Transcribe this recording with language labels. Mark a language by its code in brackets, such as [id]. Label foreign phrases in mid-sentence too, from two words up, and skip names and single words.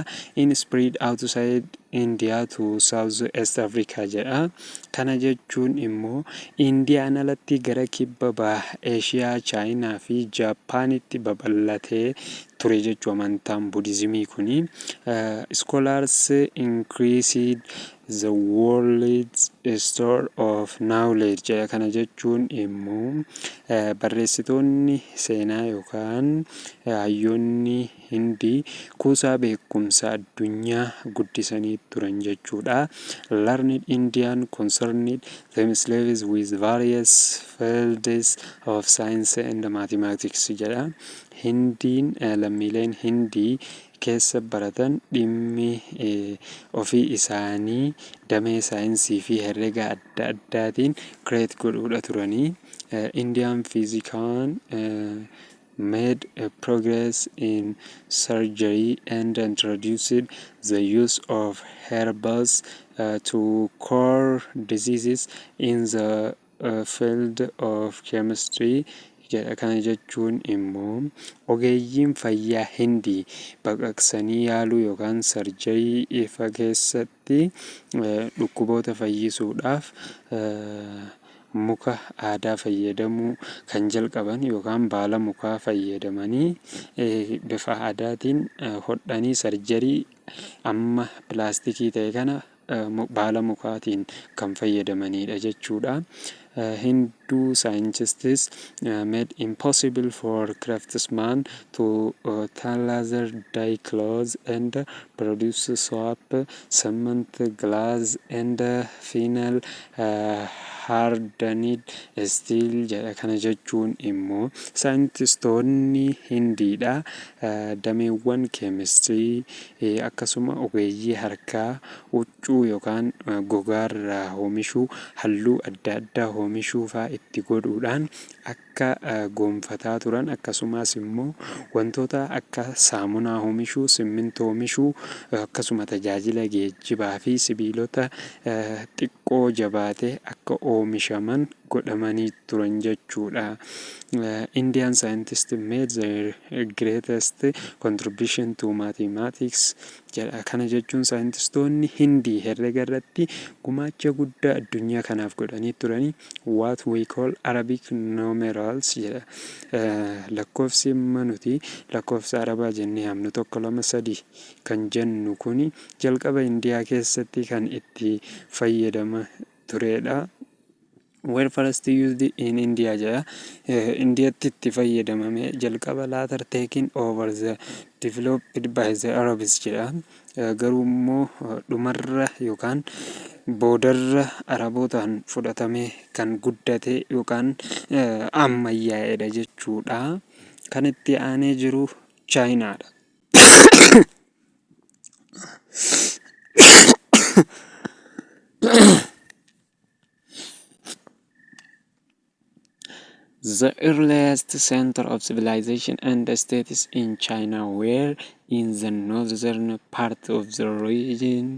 [en] In spread outside India to South East Africa jedha. [om] Kana jechuun immoo Indiyaan alatti gara kibba baha Eeshiyaa, Chaayinaa fi Jaapaanitti babal'atee ture jechuu amantaan Buddhismii kuni. [en] Scholars increased the world's store of knowledge jedha. [om] Kana jechuun immoo barreessitoonni seenaa yookaan hayyoonni Hindii kuusaa beekumsa addunyaa guddisanii turan jechuudha. [en] Learned Indian concerned themselves with various fields of science and mathematics jedha. [om] Hindiin lammiileen Hindii keessa baratan dhimmi ofii isaanii damee saayinsii fi herrega adda addaatiin kireet godhuudha turanii. [en] Indian physician made progress in surgery and introduced the use of herbs to cure diseases in the field of chemistry. [om] Kana jechuun immoo ogeeyyiin fayyaa Hindii baqaqsanii yaaluu yookaan sarjarii ifa keessatti dhukkuboota fayyisuudhaaf muka aadaa fayyadamuu kan jalqaban yookaan baala mukaa fayyadamanii bifa aadaatiin hodhanii sarjarii amma pilaastikii ta'e kana baala mukaatiin kan fayyadamanidha jechuudha. [en] Hindu scientists made impossible for craftsmen to tailor dye clothes and produce soap, cement, glass, and final hardened steel jedha. [om] Kana jechuun immoo saayintistoonni Hindiidha dameewwan keemistirii akkasuma ogeeyyii harkaa huccuu yookaan gogaarraa oomishuu halluu adda addaa oomishuu fa'aa itti godhuudhaan akka gonfataa turan akkasumas immoo wantoota akka saamunaa oomishuu, simmintoo oomishuu akkasuma tajaajila geejjibaa fi sibiilota xiqqoo jabaatee akka oomishaman godhamanii turan jechuudha. [en] Indian scientists made their greatest contribution to mathematics jedha. [om] Kana jechuun saayintistoonni Hindii herrega irratti gumaacha guddaa addunyaa kanaaf godhanii turanii [en] what we call Arabic numerals [om] jedha. Lakkoofsi nuti lakkoofsa Arabaa jennee hamnu 1 2 3 kan jennu kuni jalqaba Indiyaa keessatti kan itti fayyadama turedha. [en] Were first used in India jedha. [om] Indiyaatti itti fayyadamame jalqaba [en] later taken over the developed by the Arabs jedha. [om] Garuu immoo dhumarra yookaan boodarra Arabootaan fudhatamee kan guddate yookaan ammayyaa'edha jechuudha. Kan itti aanee jiru Chaayinaadha. [en] The earliest center of civilization and states in China were in the northern part of the region.